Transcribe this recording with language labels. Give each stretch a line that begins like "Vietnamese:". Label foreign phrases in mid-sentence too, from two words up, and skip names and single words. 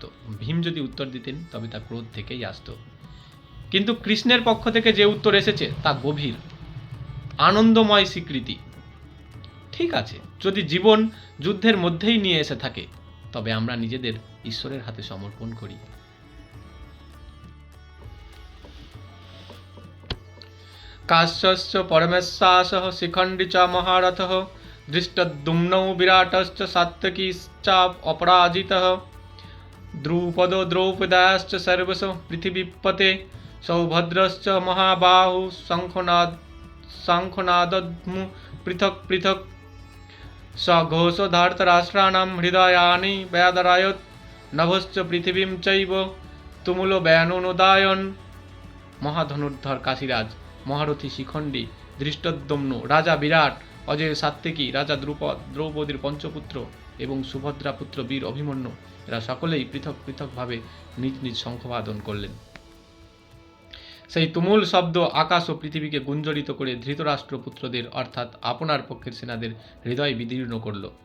Bangla: ভীম যদি উত্তর দিতেন, তবে তা ক্রোধ থেকেই আসতো। কিন্তু কৃষ্ণের পক্ষ থেকে যে উত্তর এসেছে, তা গভীর, আনন্দময় স্বীকৃতি। ঠিক আছে, যদি জীবন যুদ্ধের মধ্যেই নিয়ে এসে থাকে, তবে আমরা নিজেদের ঈশ্বরের হাতে সমর্পণ করি।
Sanskrit: কাশ্যশ্চ পরমেশ্বাসঃ শিখণ্ডী চ মহারথঃ দৃষ্টদ্যুম্নৌ বিরাটশ্চ সাত্যকীশ্চ অপরাজিতঃ দ্রুপদো দ্রৌপদাশ্চ সর্বশ পৃথিবীপতে সৌভদ্রশ্চ মহাবাহু শঙ্খনাদধ্মু পৃথক পৃথক সঘোষো ধার্তরাষ্ট্রাণাম হৃদয়ানি ব্যাদরায়ত নভশ্চ পৃথিবীম চৈব তুমুল ব্যানুনোদায়ন।
Bangla: মহাধনুর্ধর কাশীরাজ, মহারথী শিখণ্ডী, ধৃষ্টদ্যম্ন, রাজা বিরাট, অজয় সাত্ত্বিকী, রাজা দ্রুপদ, দ্রৌপদীর পঞ্চপুত্র এবং সুভদ্রা পুত্র বীর অভিমন্যু, এরা সকলেই পৃথক পৃথকভাবে নিজ নিজ শঙ্খবাদন করলেন। সেই তুমুল শব্দ আকাশ ও পৃথিবীকে গুঞ্জরিত করে ধৃতরাষ্ট্র পুত্রদের, অর্থাৎ আপনার পক্ষের সেনাদের হৃদয় বিদীর্ণ করল।